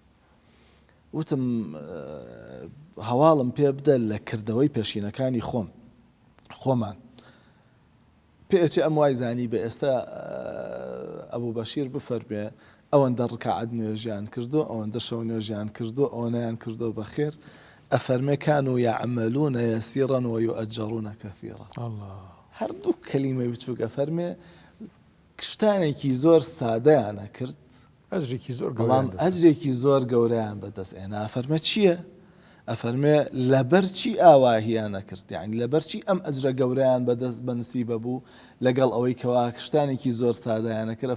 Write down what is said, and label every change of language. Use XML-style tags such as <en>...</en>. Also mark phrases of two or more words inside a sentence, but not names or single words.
<ckb>وتم هەواڵم پێ بدە لە کردەوەی پێشینەکانی خۆمان پێچی ئەم وای زانی بە ئێستا ئەبوو بەشیر بفەرمێ ئەوەندە ڕکعات نوێژیان کردو، ئەوەندە شەو نوێژیان کردو، ئەوەنەیان کردو بەخێر، ئەفەرمێ</ckb> <ar>كانوا يعملون يسيرا ويؤجرون كثيرا.</ar> <ckb>هەردوو کەلیمەی بچووک ئەفەرمێ شتانێکی زۆر سادەیانە کرد، بەڵام ئەجرێکی زۆر گەورەیان بەدەستهێنا. ئەفەرمێ چییە؟ ئەفەرمێ لەبەر چی ئاواهیانە کرد، یعنی لەبەر چی ئەم ئەجرە گەورەیان بەدەست بەنسیبە بوو لەگەڵ ئەوەی کەوا شتانێکی زۆر سادەیانە کرد.</ckb>